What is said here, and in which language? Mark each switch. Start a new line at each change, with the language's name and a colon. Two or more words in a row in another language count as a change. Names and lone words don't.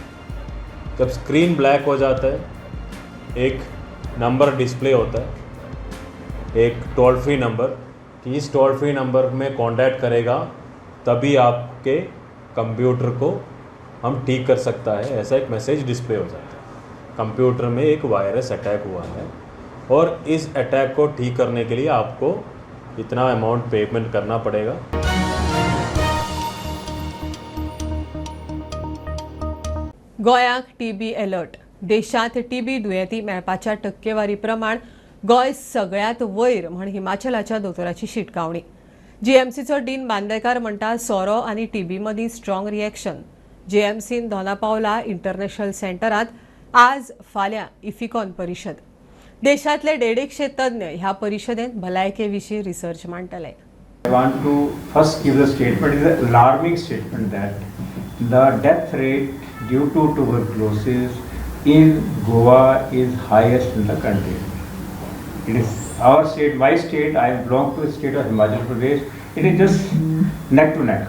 Hindi: जब
English: screen black
Hindi: हो जाता है, एक
English: number display
Hindi: होता है, एक
English: toll free number,
Hindi: कि इस
English: toll free number
Hindi: में कांटेक्ट करेगा तभी आपके कंप्यूटर को हम ठीक कर सकता है. ऐसा एक
English: message display
Hindi: हो जाता है. कंप्यूटर में एक
English: virus attack
Hindi: हुआ है और इस अटैक को ठीक करने के लिए आपको इतना
English: amount payment
Hindi: करना पड़ेगा.
Konkani: गोंयाक
English: TB alert.
Konkani: देशांत टीबी दुयेंती मेळपाच्या टक्केवारी प्रमाण गोंय सगळ्यात वयर म्हण हिमाचलाच्या दोतोराची शिटकावणी. जीएमसीचो डीन बांदेकार म्हणटा सोरो आनी टीबी मदीं
English: strong reaction.
Konkani: जीएमसीन दोनापावला इंटरनॅशनल सेंटरांत आज फाल्यां इफिकॉन परिशद. देशांतले 150 तज्ञ ह्या परिशदेंत भलायके विशीं रिसर्च मांडटले.
English: I want to first give the statement, it is an alarming statement that the death rate due to tuberculosis in Goa is highest in the country. It is our state, my state, I belong to the state of Himachal Pradesh, it is just neck to neck.